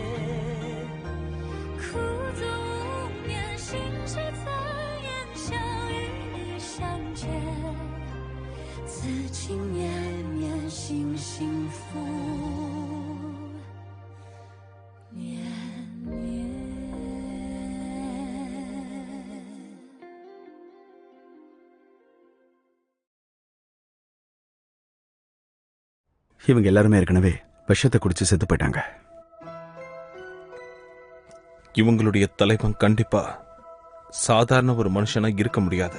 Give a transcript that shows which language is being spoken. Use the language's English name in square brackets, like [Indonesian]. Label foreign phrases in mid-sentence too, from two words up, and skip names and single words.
[Chinese] 苦足无眠，心事残烟，想与你相见，此情绵绵，心幸福绵绵。 [Tamil] இவங்க எல்லாருமே ஏற்கனவே விஷத்தை குடிச்சு செத்து போயிட்டாங்க. இவங்களுடைய தலைவன் கண்டிப்பா சாதாரண ஒரு மனுஷனா இருக்க முடியாது.